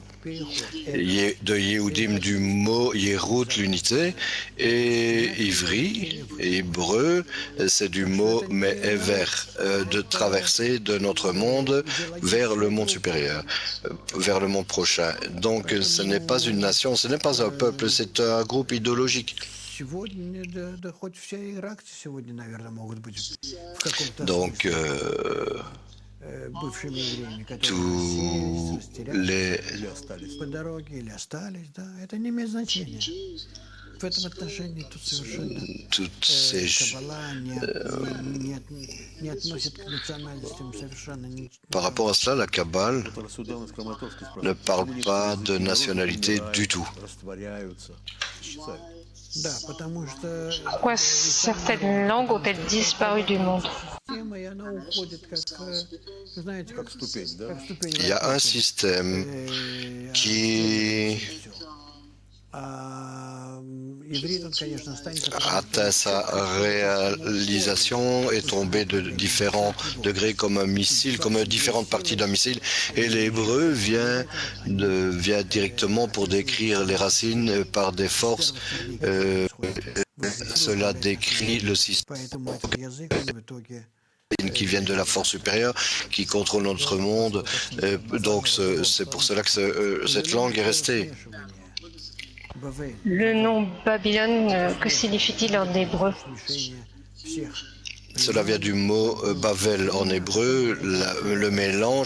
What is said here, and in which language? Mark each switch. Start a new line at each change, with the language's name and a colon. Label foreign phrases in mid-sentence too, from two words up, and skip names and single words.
French: De Yehudim du mot Yehut, l'unité, et Ivri, hébreu, c'est du mot Me'ever, de traverser de notre monde vers le monde supérieur, vers le monde prochain. Donc ce n'est pas une nation, ce n'est pas un peuple, c'est un groupe idéologique. Donc tous les...
Russian: по дороге или остались, да, это не имеет значения. В этом отношении тут совершенно Каббала не относит к национальностям совершенно.
French: Par rapport à cela, la Kabbale ne parle pas de nationalité du tout.
Russian: Да, потому что
French: Pourquoi certaines langues ont-elles disparu du monde?
Russian: тема, и она уходит как, знаете, как ступень, да? как ступень.
French: Il y a un système qui
Russian: Иврит, он, конечно, останется.
French: atteint sa réalisation, est tombé de différents degrés comme un missile, comme différentes parties d'un missile. Et l'hébreu vient directement pour décrire les racines par des forces. Cela décrit le système
Russian: Поэтому этот язык, он в итоге
French: qui viennent de la force supérieure, qui contrôle notre monde. Donc c'est pour cela que cette langue est restée. Le nom Babylone, que signifie-t-il en hébreu? Cela vient du mot Bavel en hébreu, le mélange.